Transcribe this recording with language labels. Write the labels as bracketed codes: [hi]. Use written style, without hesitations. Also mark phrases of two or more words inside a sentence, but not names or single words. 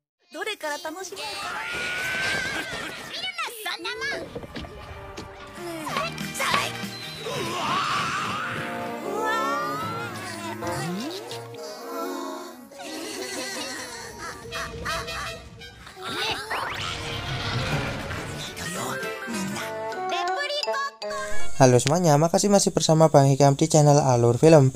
[ja] どれから楽しめるかな。見るな、そんなもん。うわ [id] Halo semuanya, makasih masih bersama Bang Hikam di channel Alur Film.